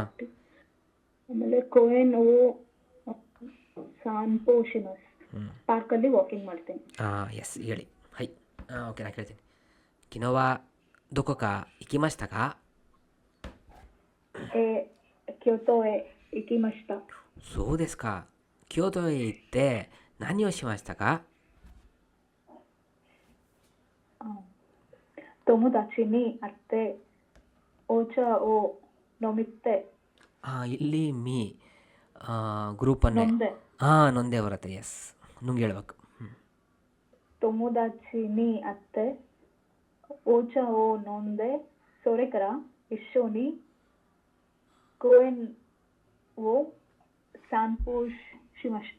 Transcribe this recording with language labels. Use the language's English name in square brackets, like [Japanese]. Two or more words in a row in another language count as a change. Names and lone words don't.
[Japanese] ಆಮೇಲೆ 公園を散歩します, ಹ್ಞೂ [Kannada] ಪಾರ್ಕಲ್ಲಿ ವಾಕಿಂಗ್ ಮಾಡ್ತೇನೆ. ಎಸ್ ಹೇಳಿ. ಹೈ, ಓಕೆ, ನಾನು ಕೇಳ್ತೀನಿ. [Japanese] 昨日はどこか行きましたか? 京都へ行きました. そうですか。京都へ行って何をしましたか？友達に会ってお茶を飲みって. [Kannada] ಇಲ್ಲಿ ಮೀ ಗ್ರೂಪನ್ನೇ [Japanese] 飲んで. [Kannada] ನೊಂದೇ ಬರುತ್ತೆ. ಎಸ್, ನುಂಗಿ ಹೇಳ್ಬೇಕು. [Japanese] 友達に会ってお茶を飲んでそれから一緒に公園を散歩しました.